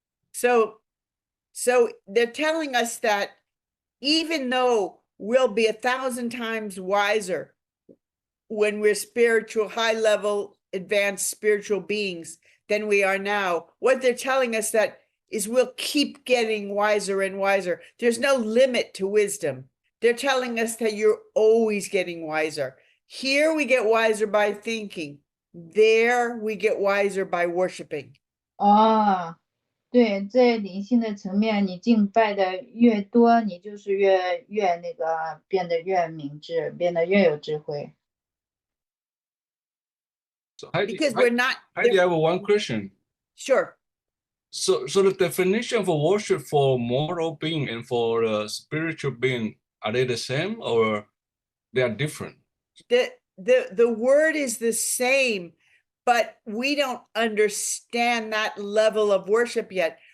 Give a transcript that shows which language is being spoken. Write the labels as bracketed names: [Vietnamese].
[English] So they're telling us that even though we'll be 1,000 times wiser when we're spiritual, high level, advanced spiritual beings than we are now, what they're telling us that is we'll keep getting wiser and wiser. There's no limit to wisdom. They're telling us that you're always getting wiser. Here we get wiser by thinking. There we get wiser by worshiping. [Chinese] 对，在灵性的层面，你敬拜的越多，你就是越那个变得越明智，变得越有智慧。 [English] So Heidi, Because we're not. Heidi, I have one question. Sure. So the definition for worship for moral being and for spiritual being, are they the same or they are different? The word is the same, but we don't understand that level of worship yet.